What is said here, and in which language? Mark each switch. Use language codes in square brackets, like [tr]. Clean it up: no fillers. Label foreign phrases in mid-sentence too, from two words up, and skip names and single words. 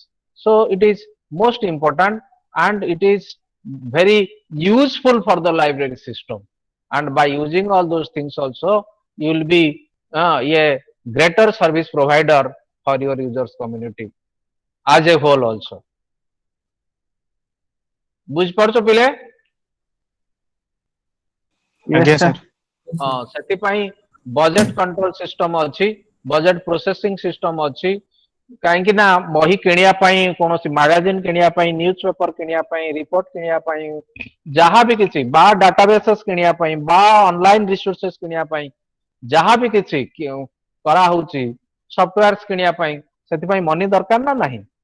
[en] So it is most important, and it is very useful for the library system. And by using all those things also, you will be a greater service provider for your users community as a whole also. [or] ବୁଝିପାରୁଛ ପିଲେ? [en] Yes, sir. [or] ସେଥିପାଇଁ [en] budget control system [or] ଅଛି, [en] budget processing system [or] ଅଛି। କାହିଁକି ନା ବହି କିଣିବା ପାଇଁ, କୌଣସି ମାଗାଜିନ କିଣିବା ପାଇଁ, ନ୍ୟୁଜ ପେପର କିଣିବା ପାଇଁ, ରିପୋର୍ଟ କିଣିବା ପାଇଁ, ଯାହା ବି କିଛି, ବା ଡାଟାବେସେସ୍ କିଣିବା ପାଇଁ, ବା [en] online resources [or] କିଣିବା ପାଇଁ, ଯାହା ବି କିଛି କରାହଉଛି, ସଫ୍ଟୱେୟାର୍ସ କିଣିବା ପାଇଁ, ସେଥିପାଇଁ ମନି ଦରକାର ନା ନାହିଁ?